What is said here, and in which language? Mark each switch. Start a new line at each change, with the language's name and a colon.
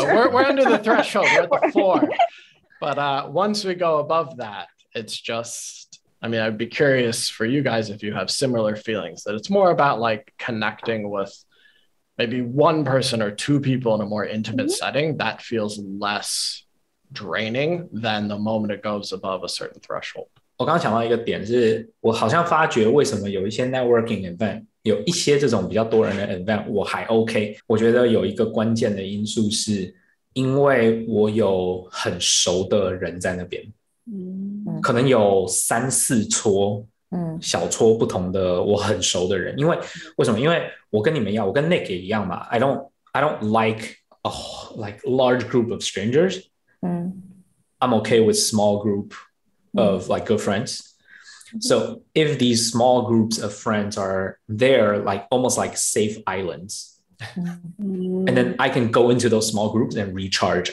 English: So we're under the threshold. We're at the 4. But once we go above that, it's just, I'd be curious for you guys if you have similar feelings, that it's more about like connecting with maybe one person or 2 people in a more intimate setting that feels less draining than the moment it goes above a certain threshold.
Chinese: 我刚刚讲到一个点是，我好像发觉为什么有一些 networking event， 有一些这种比较多人的 event 我还 OK。我觉得有一个关键的因素是，因为我有很熟的人在那边，可能有3、4撮。小撮不同的我很熟的人，为什么？因为我跟你们一样，我跟 Nick 也一样嘛。
English: I don't like a like large group of strangers. I'm okay with small group of like good friends. So if these small groups of friends are there, like almost like safe islands, and then I can go into those small groups and recharge.